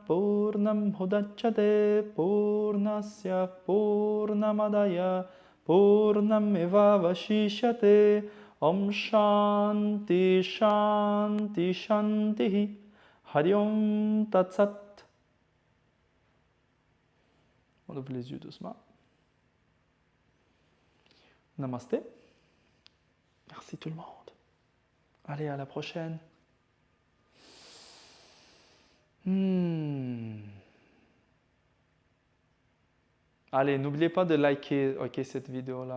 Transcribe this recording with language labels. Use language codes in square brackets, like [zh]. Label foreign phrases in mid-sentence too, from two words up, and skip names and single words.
[sa] पूर्णम् उदच्यते पूर्णस्य पूर्णमादाय पूर्णम् एव वशिष्यते ॐ शान्ति शान्ति शान्ति हरि ॐ तत् सत्. [fr] On ouvre les yeux doucement. Namasté. Merci tout le monde. Allez, à la prochaine. Allez, n'oubliez pas de liker cette vidéo-là.